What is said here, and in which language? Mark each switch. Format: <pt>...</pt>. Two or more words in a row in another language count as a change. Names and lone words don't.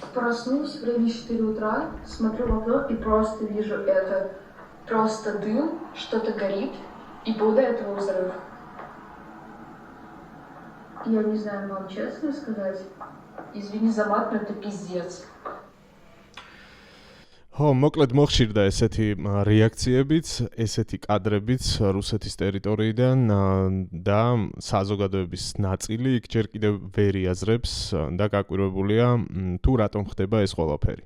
<ru>Проснусь в районе 4 утра, смотрю в окно и просто вижу это. Просто дым, что-то горит, и до этого взрыв. Я не знаю, вам честно сказать. Извини за мат, но это пиздец.</ru> <ka>მოკლედ მოხშირდა ესეთი რეაქციებიც, ესეთი კადრებიც რუსეთის ტერიტორიიდან და საზოგადოების ნაწილი იქ ჯერ კიდევ ვერ იაზრებს და გაკვირვებულია თუ რატომ ხდება ეს ყველაფერი.</ka>